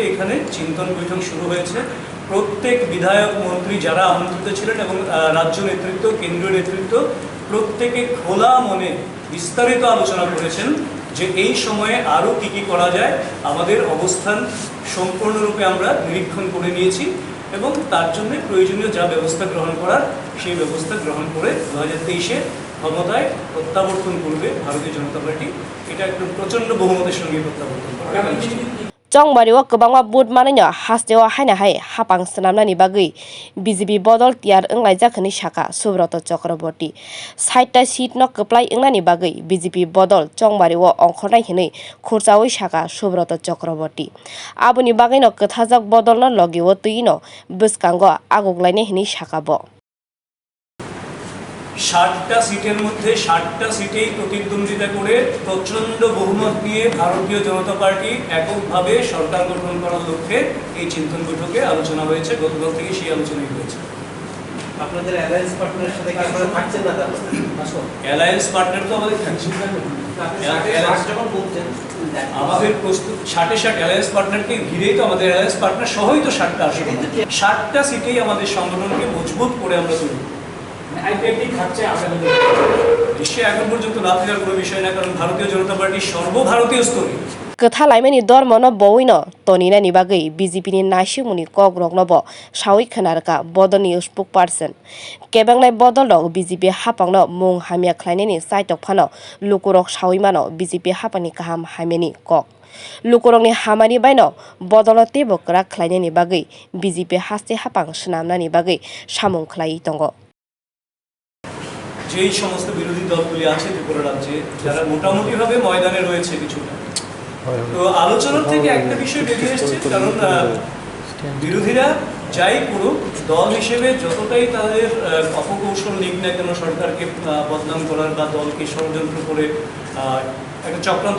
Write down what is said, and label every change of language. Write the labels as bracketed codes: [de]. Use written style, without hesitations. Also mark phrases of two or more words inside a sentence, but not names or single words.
[bn] এখানে চিন্তন বৈঠক শুরু হয়েছে প্রত্যেক বিধায়ক মন্ত্রী যারা আমন্ত্রিত ছিলেন এবং রাজ্য নেতৃত্ব কেন্দ্রীয় নেতৃত্ব প্রত্যেকে খোলা মনে বিস্তারিত আলোচনা করেছেন যে এই সময়ে আরও কী কী করা যায় আমাদের অবস্থান সম্পূর্ণরূপে আমরা নিরীক্ষণ করে নিয়েছি এবং তার জন্য প্রয়োজনীয় যা ব্যবস্থা গ্রহণ করার সেই ব্যবস্থা গ্রহণ করে 2023-এ ক্ষমতায় প্রত্যাবর্তন করবে ভারতীয় জনতা পার্টি এটা একদম প্রচণ্ড বহুমতের সঙ্গে প্রত্যাবর্তন করবে [trp] Chongbario kwbangma bud manino hasteo haina hai hapang swnamnani bagui BJP bodol tiar wnglaijak saka Subrata Chakraborty 60ta seat no kwplai wngmani bagui BJP bodol Chongbario ongkhornai hinui khurchawi saka Subrata Chakraborty aboni bagui no kwthajak bodol no logio tui no bwskango agoklainai hinui saka bo [bn] 60টা সিটের মধ্যে 60টা সিটেই প্রতিদ্বন্দ্বিতা করে প্রচণ্ড বহুমত নিয়ে ভারতীয় জনতা পার্টি এককভাবে সরকার গঠন করার লক্ষ্যে এই চিন্তন বৈঠকে আলোচনা হয়েছে গতকাল থেকে সেই আলোচনাই হয়েছে আপনাদের [en] alliance partner's [bn] সাথে কি আপনারা থাকছেন না [en] alliance partner [bn] তো আমাদের থাকছে যখন বলছেন আমাদের প্রস্তুত 60 [en] alliance partner [bn] ঘিরেই তো আমাদের [en] alliance partner [bn] সহই তো 60টা আসবে 60টা সিটেই আমাদের সংগঠনকে মজবুত করে আমরা তুলব নিশ্চয়ই এখন পর্যন্ত না থাকার কোনো বিষয় না কারণ ভারতীয় জনতা পার্টি সর্বভারতীয় স্তরে [trp] Kwtha laimani dormono bowino toninani bagui BJP ni naisingmuni kok rokno bo sawi khwnarka bodol ni spokesperson kebangnai bodol rok BJP hapangno mung hamya khlainani saitok phano lukurok sawimano BJP hapani kaham hamyani kok lukurokni hamani baino bodol tebo krak khlainani bagui BJP haste hapang swnamnani bagui samung khlai tongo [bn] যেই সমস্ত বিরোধী দলগুলি আছে ত্রিপুরা রাজ্যে যারা মোটামুটিভাবে ময়দানে রয়েছে কিছুটা তো আলোচনার থেকে একটা বিষয় বেরিয়ে এসেছে কারণ বিরোধীরা যাই করুক দল হিসেবে যতটাই তাদের অপকৌশল নিক না কেন সরকারকে বদনাম করার বা দলকে ষড়যন্ত্র করে একটা চক্রান্ত